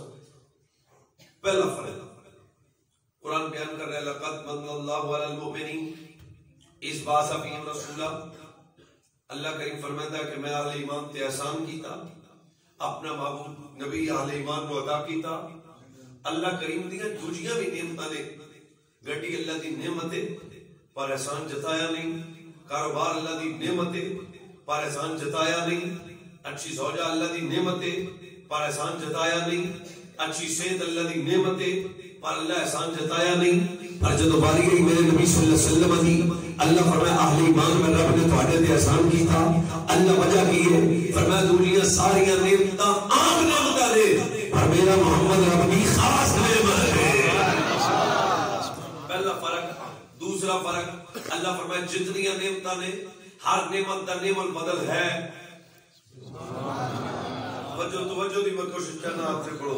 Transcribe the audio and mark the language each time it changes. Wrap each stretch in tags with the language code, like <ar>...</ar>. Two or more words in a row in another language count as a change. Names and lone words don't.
<pa>پہلا فرق قرآن بیان کر رہا ہے</pa> <ar>لقد من اللہ علی المؤمنین اس بعث فیہم رسولا،</ar> <pa>اللہ کریم فرماتا ہے کہ میں اہل ایمان تے احسان کیتا، اپنا محبوب نبی اہل ایمان کو عطا کیتا۔ اللہ کریم دیاں دوجیاں بھی نعمتاں نے، گڈی اللہ دی نعمت ہے پر احسان جتایا نہیں، کاروبار اللہ دی نعمت ہے پر احسان جتایا نہیں، اچھی زوجہ اللہ دی نعمت ہے پر احسان جتایا نہیں، اچھی صحت اللہ دی نعمت ہے پر اللہ احسان جتایا نہیں. پر جدو باری گئی میرے نبی</pa> <ar>صلی اللہ علیہ وسلم</ar> <pa>دی, اللہ فرمایا اہل ایمان میں رب نے تھوڑے تے احسان کیتا. اللہ وجہ کی ہے فرمایا دنیا ساریاں نعمتاں عام نعمتاں نے, پر میرا محمد رب دی خاص نعمت ہے. پہلا فرق. دوسرا فرق, اللہ فرمایا جتنی نعمتاں نے ہر نعمت دا نعم البدل ہے. توجہ دی میں کوشش کرنا آپ سے پڑھو.</pa>